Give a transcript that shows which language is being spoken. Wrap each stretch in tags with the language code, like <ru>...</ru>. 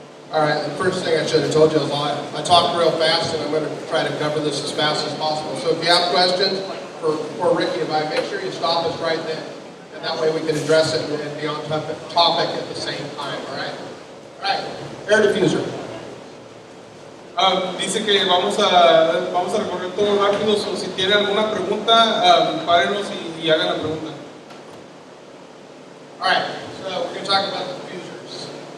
<en>All right, the first thing I should have told you is I talked real fast, and I'm going to try to cover this as fast as possible. So if you have questions for Ricky, if I make sure you stop us right then, and that way we can address it and be on topic at the same time, all right? All right, air diffuser.</en> <es>Dice que vamos a recorrer todo rápido, so si tiene alguna pregunta, párenos y hagan la pregunta.</es> <en>All right, so we're going to talk about diffusers.</en>